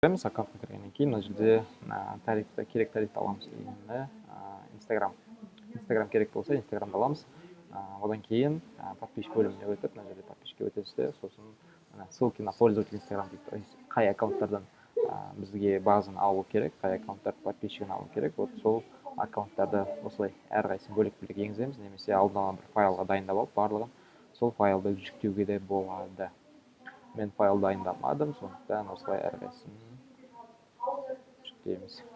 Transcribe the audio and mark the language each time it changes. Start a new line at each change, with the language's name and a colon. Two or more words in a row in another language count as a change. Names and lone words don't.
Kazakh: Біз аккаунтқа кіргеннен кейін мына жерде керек тарифті аламыз. Енді Инстаграм керек болса Инстаграмды аламыз. Одан кейін подписчик бөліміне өтіп, мына жерде подписчикке өтесіз де, сосын
Russian: ссылки на пользователь
Kazakh: Инстаграм дейді.
Russian: То есть
Kazakh: қай аккаунттардан бізге базаны алу керек, қай аккаунттарды подписчигін алу керек. Вот сол аккаунттарды осылай әрқайсысын бөлек-бөлек енгіземіз, немесе алдын ала бір файлға дайындап алып, барлығын сол файлды жүктеуге де болады. Мен файл дайындамадым, сондықтан осылай әрқайсысын жүктейміз.